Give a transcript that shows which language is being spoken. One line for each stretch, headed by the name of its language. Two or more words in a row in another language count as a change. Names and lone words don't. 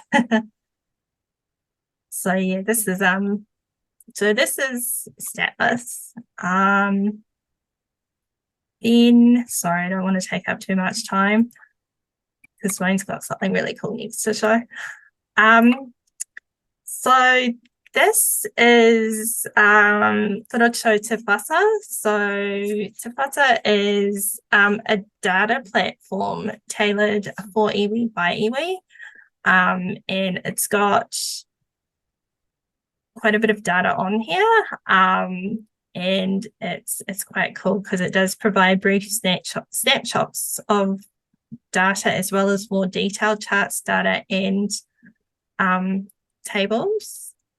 English: So yeah, this is stateless. Then sorry, I don't want to take up too much time because Wayne's got something really cool next to show. So this is roto tangata. So tangata is a data platform tailored for iwi by iwi, and it's got quite a bit of data on here, and it's quite cool because it does provide brief snapshots of data as well as more detailed charts, data, and tables.